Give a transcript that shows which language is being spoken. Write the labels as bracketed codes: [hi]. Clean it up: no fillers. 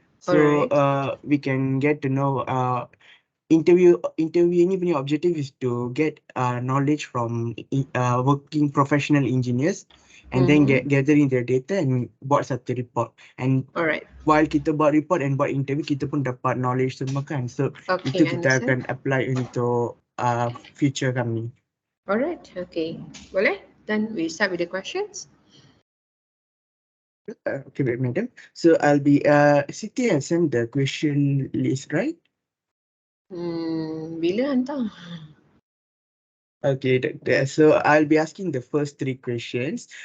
[en] So we can get to know interview [ms] ni punya [en] objective is to get knowledge from working professional engineers and then gathering their data and [ms] buat satu [en] report. And while [ms] kita buat report and buat interview, kita pun dapat knowledge semua kan. So itu kita akan apply untuk future kami. [en] Alright, okay. [ms] Boleh? [en] Then we start with the questions. Okay, madam. So I'll be Siti has sent the question list, right? [ms] Bila hantar? [en] Okay, so I'll be asking the first three questions.